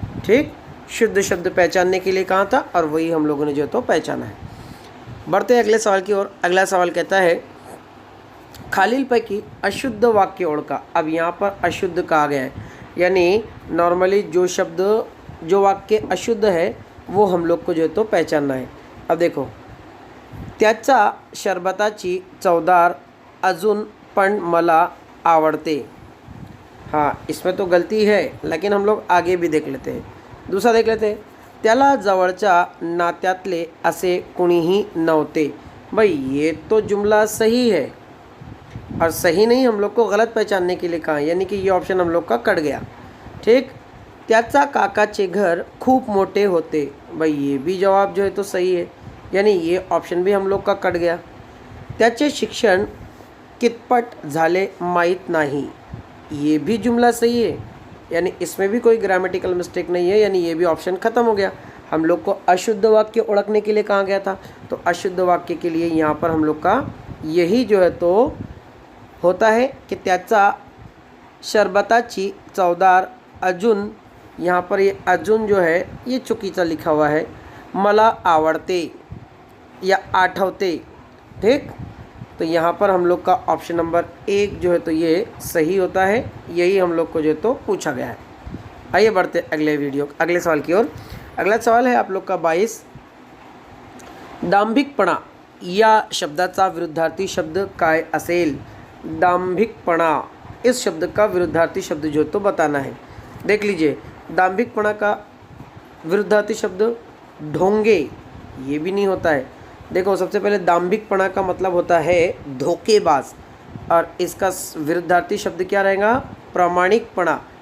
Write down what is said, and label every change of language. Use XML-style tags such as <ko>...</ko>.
<hi>ठीक, शुद्ध शब्द पहचानने के लिए कहा था और वही हम लोगों ने जो तो पहचाना है। बढ़ते हैं अगले सवाल की ओर। अगला सवाल कहता है</hi> <mr>खालीलपैकी अशुद्ध वाक्य ओळखा।</mr> <hi>अब यहाँ पर अशुद्ध कहा गया है, यानी नॉर्मली जो शब्द जो वाक्य अशुद्ध है वो हम लोग को जो तो पहचानना है।</hi> <mr>अब देखो, त्याचा शरबताची चवदार अजून पण मला आवडते।</mr> <hi>हाँ, इसमें तो गलती है, लेकिन हम लोग आगे भी देख लेते हैं।</hi> <mr>दूसरा देख लेते हैं, त्याला जवळच्या नात्यातले असे कुणीही नव्हते।</mr> <hi>भाई, ये तो जुमला सही है और सही नहीं हम लोग को गलत पहचानने के लिए कहा, यानी कि ये ऑप्शन हम लोग का कट गया।</hi> <mr>ठीक, त्याचा काकाचे घर खूप मोठे होते।</mr> <hi>भाई, ये भी जवाब जो है तो सही है, यानी ये ऑप्शन भी हम लोग का कट गया।</hi> <mr>त्याचे शिक्षण कितपट झाले माहीत नाही।</mr> <hi>ये भी जुमला सही है, यानी इसमें भी कोई ग्रामेटिकल मिस्टेक नहीं है, यानी ये भी ऑप्शन ख़त्म हो गया। हम लोग को अशुद्ध वाक्य ओळखने के लिए कहा गया था, तो अशुद्ध वाक्य के लिए यहाँ पर हम लोग का यही जो है तो होता है कि</hi> <mr>त्याचा शरबताची चवदार अजून,</mr> <hi>यहाँ पर ये अजून जो है ये चुकीचा लिखा हुआ है,</hi> <mr>मला आवडते</mr> <hi>या आठवते। ठीक, तो यहाँ पर हम लोग का ऑप्शन नंबर 1 जो है तो ये सही होता है, यही हम लोग को जो तो पूछा गया है। आइए बढ़ते अगले सवाल की ओर। अगला सवाल है आप लोग का 22।</hi> <mr>दांभिकपणा या शब्दाचा विरुद्धार्थी शब्द काय असेल।</mr> <hi>दांभिकपणा, इस शब्द का विरुद्धार्थी शब्द जो तो बताना है। देख लीजिए, दांभिकपणा का विरुद्धार्थी शब्द ढोंगे, ये भी नहीं होता है। देखो, सबसे पहले दांभिकपणा का मतलब होता है धोखेबाज, और इसका विरुद्धार्थी शब्द क्या रहेगा, प्रामाणिकपणा।</hi>